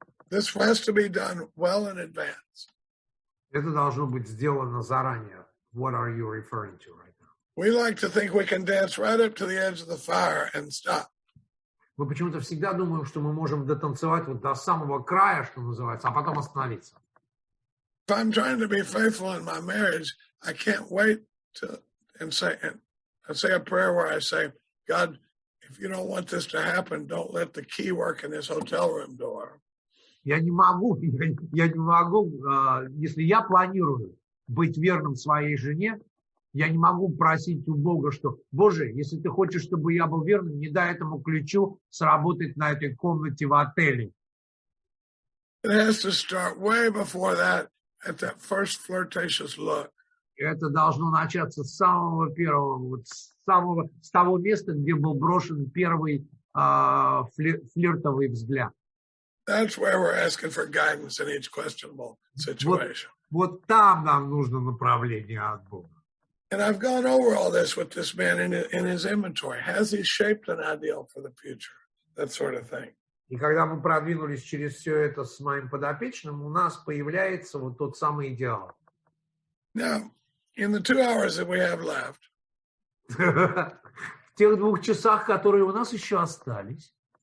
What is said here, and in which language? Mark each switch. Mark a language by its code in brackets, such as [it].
[en] This has to be done well in advance. [ru] Это должно быть сделано заранее. [en] What are you referring to right now? We like to think we can dance right up to the edge of the fire and stop. [ru] Мы почему-то всегда думаем, что мы можем дотанцевать вот до самого края, что называется, а потом остановиться. [en] If I'm trying to be faithful in my marriage, I can't wait and say a prayer where I say, God, if you don't want this to happen, don't let the key work in this hotel room door. [ru] Я не могу, если я планирую быть верным своей жене, я не могу просить у Бога, что, Боже, если ты хочешь, чтобы я был верным, не дай этому ключу сработать на этой комнате в отеле. [en] It has to start way before that, at that first flirtatious look. [ru] Это должно начаться с самого первого, вот с того места, где был брошен первый флиртовый взгляд. [en] That's where we're asking for guidance in each questionable situation. [ru] Вот там нам нужно направление от Бога. [en] And I've gone over all this with this man in his inventory. Has he shaped an ideal for the future? That sort of thing. [ru] И когда мы продвинулись через все это с моим подопечным, у нас появляется вот тот самый идеал. [en] Now, in the 2 hours that we have left, [ru] В тех 2 часах, которые у нас еще остались.